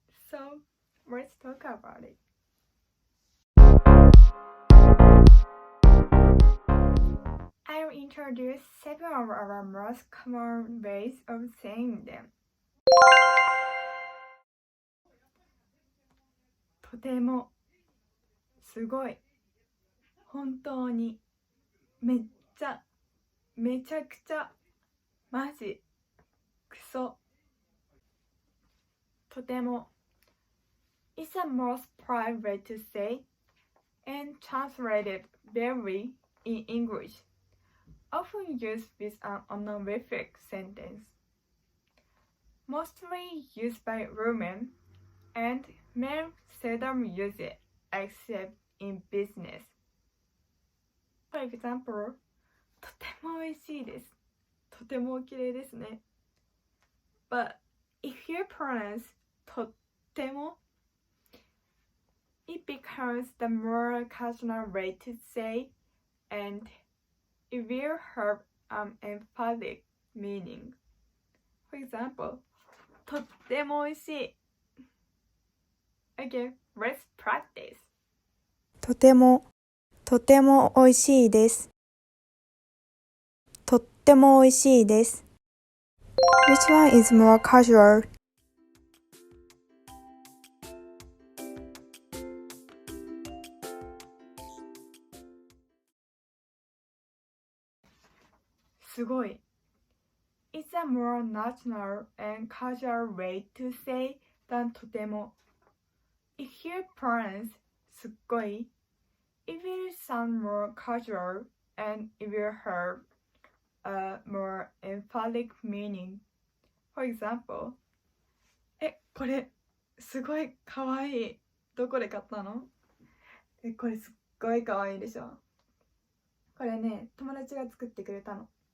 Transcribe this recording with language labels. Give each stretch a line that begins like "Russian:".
English: So let's talk about it. I'll introduce 7 of our most common ways of saying them.
Japanese: とても、すごい、本当に、めっちゃ、めちゃくちゃ、マジ、クソ。
English: とても is the most polite way to say and translated very in English, often used with an honorific sentence. Mostly used by women, and men seldom use it except in business. For example,
Japanese: とても美味しいです。とてもお綺麗ですね。
English: But if you pronounce とっても, it becomes the more casual way to say, and it will have an emphatic meaning. For example,
Japanese: とっても美味しい。
English: Okay, let's practice.
Japanese: とても美味しいです。とっても美味しいです。
English: Which one is more casual? すごい It's a more natural and casual way to say than とても。 If you pronounce すっごい, it will sound more casual and it will have a more emphatic meaning. For example,
Japanese: これすごいかわいい。どこで買ったの？これすっごいかわいいでしょ。これね、友達が作ってくれたの。